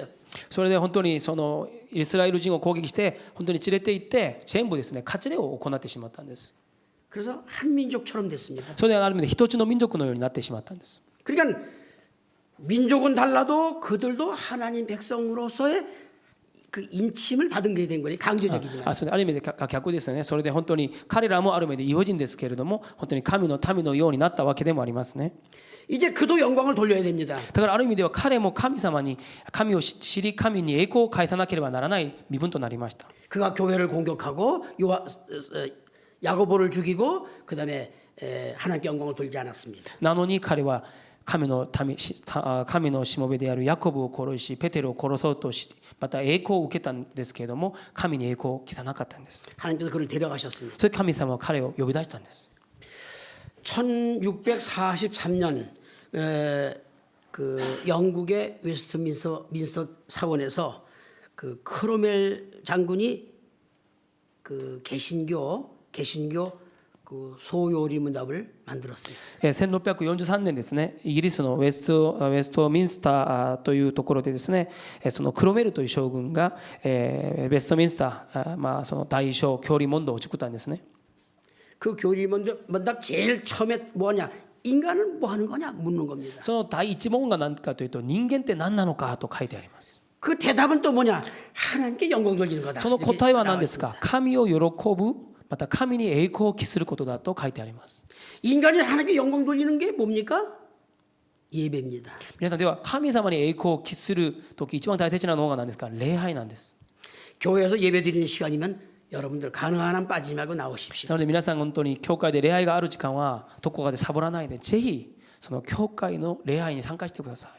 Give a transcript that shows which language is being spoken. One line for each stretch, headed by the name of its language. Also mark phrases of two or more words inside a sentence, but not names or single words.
Japanese: それで本当にそのイスラエル人を攻撃して本当に連れて行って全部ですね割礼を行ってしまったんです。
Korean: 그래서 한 민족처럼 됐습니다.
Japanese: それである意味で一つの民族のようになってしまったんです。
Korean: 그러니까 민족은 달라도 그들도 하나님 백성으로서의 그 인침을 받은 게 된 거예요. 강제적이지만.
Japanese: それある意味で逆ですよね。それで本当に彼らもある意味で異邦人ですけれども本当に神の民のようになったわけでもありますね。
Korean: 이제 그도 영광을 돌려야 됩니다.
Japanese: だからある意味では彼も神様に神を知り神に栄光を返さなければならない身分となりました。
Korean: 그가 교회를 공격하고 야고보를 죽이고 그다음에 하나님께 영광을 돌리지 않았습니다.
Japanese: なのに彼は神のしもべであるヤコブを殺しペテロを殺そうとしまた栄光を受けたんですけれども神に栄光を期さなかったんです。
Korean: 하나님께서 그를 데려가셨습니다.
Japanese: それで神様は彼を呼び出したんです。
Korean: 1643년 그 영국의 웨스트민스터 사원에서 그 크로멜 장군이 그 개신교 그 소요리 문답을 만들었습니다.
Japanese: 1643 年ですねイギリスのウェストミンスターというところでですねそのクロメルという将軍がウェストミンスターその大小教理問答を作ったんですね。
Korean: 그 교리 문답 제일 처음에 뭐냐? 인간은 뭐 하는 거냐? 묻는 겁니다.
Japanese: その第一問が何かというと人間って何なのかと書いてあります。
Korean: 그 대답은 또 뭐냐? 하나님께 영광 돌리는 거다.
Japanese: その答えは何ですか？神を喜ぶ、また神に栄光を期することだと書いてあります。
Korean: 인간이 하나님께 영광 돌리는 게 뭡니까? 예배입니다.
Japanese: 皆さんでは神様に栄光を期する時一番大切なのが何ですか？礼拝なんです。
Korean: 교회에서 예배 드리는 시간이면 여러분들 가능한 한 빠지지 말고
Japanese: な
Korean: 나오십시오.
Japanese: ので皆さん本当に教会で礼拝がある時間はどこかでサボらないでぜひその教会の礼拝に参加してください。